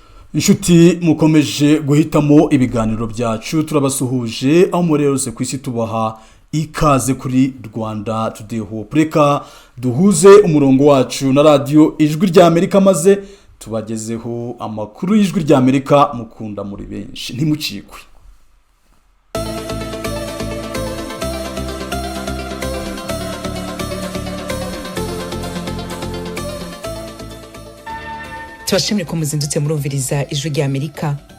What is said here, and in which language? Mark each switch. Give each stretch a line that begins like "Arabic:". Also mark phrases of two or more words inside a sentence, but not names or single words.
Kinyarwanda: Inshuti mukomeje guhitamo ibiganiro byacu turabasuhuje aho murerose kwisi tubaha ikaze kuri Rwanda Today Hope. Reka duhuze umurongo wacu na radio Ijwi rya Amerika maze tubagezeho amakuru y'Ijwi rya Amerika mukunda muri benshi ntimucikwe. Tubashimire ko muzindutse murumviriza Ijwi rya Amerika.